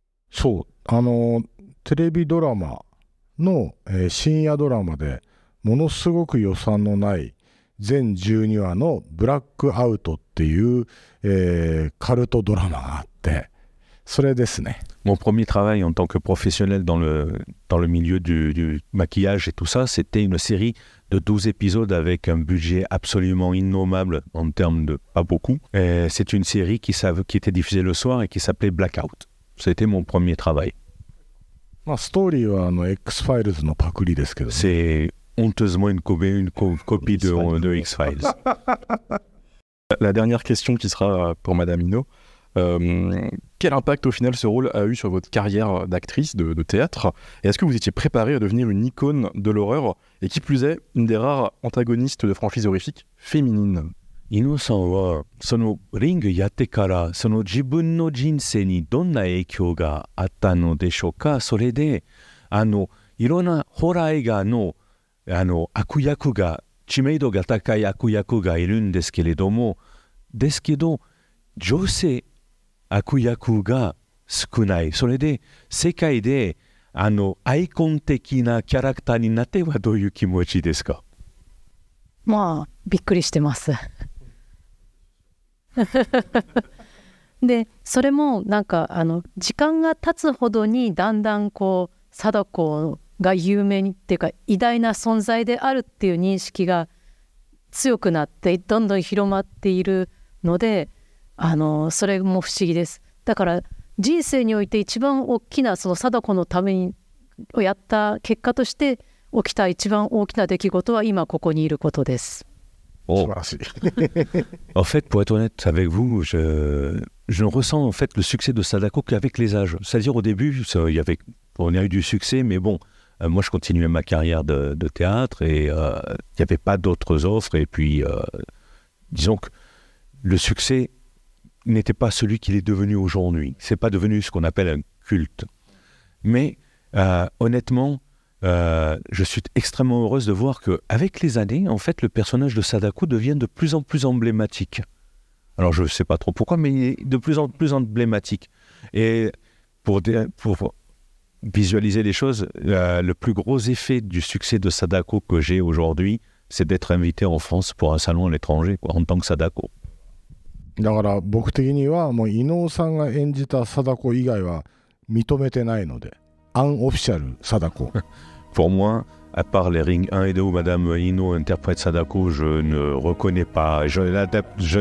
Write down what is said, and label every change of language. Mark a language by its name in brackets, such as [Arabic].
[Japanese] そう、テレビドラマの、深夜ドラマでものすごく予算のない全12話のブラックアウトっていう、カルトドラマがあって、それですね。 [French] Mon premier travail en tant que professionnel dans le milieu du maquillage et tout ça, c'était une série de 12 épisodes avec un budget absolument innommable en termes de pas beaucoup. Et c'est une série qui était diffusée le soir et qui s'appelait Blackout. C'était mon premier travail. [Japanese] まあストーリーはX-Files のパクリですけど、ね。 [French] C'est honteusement une copie de X-Files. La dernière question qui sera pour Madame Hino. Quel impact au final ce rôle a eu sur votre carrière d'actrice de théâtre? Et est-ce que vous étiez préparée à devenir une icône de l'horreur et qui plus est, une des rares antagonistes de franchise horrifique féminine? [Japanese] Ino-san wa, そのリングやってから、その自分の人生にどんな影響があったのでしょうか。それで、いろんなホラー映画の、悪役が、知名度が高い悪役がいるんですけれども、ですけど、女性悪役が少ない。それで、世界で、アイコン的なキャラクターになってはどういう気持ちですか？まあ、びっくりしてます。でそれもなんか時間が経つほどにだんだんこう貞子が有名にっていうか偉大な存在であるっていう認識が強くなってどんどん広まっているのでそれも不思議です。だから人生において一番大きなその貞子のためにをやった結果として起きた一番大きな出来事は今ここにいることです。 Oh. [French] En fait, pour être honnête avec vous, je ne ressens en fait le succès de Sadako qu'avec les âges. C'est-à-dire au début, on a eu du succès, mais bon, moi je continuais ma carrière de théâtre et il n'y avait pas d'autres offres. Et puis, disons que le succès n'était pas celui qu'il est devenu aujourd'hui. C'est pas devenu ce qu'on appelle un culte. Mais honnêtement, je suis extrêmement heureuse de voir qu'avec les années, en fait, le personnage de Sadako devient de plus en plus emblématique. Alors, je ne sais pas trop pourquoi, mais il est de plus en plus emblématique. Et pour visualiser les choses, le plus gros effet du succès de Sadako que j'ai aujourd'hui, c'est d'être invité en France pour un salon à l'étranger, en tant que Sadako. [Japanese] だから僕的にはもう伊能さんが演じた貞子以外は認めてないので、アンオフィシャル貞子。 [French] Pour moi, à part les Ring 1 et 2 où Madame Hino interprète Sadako, je ne reconnais pas. Je l'adapte.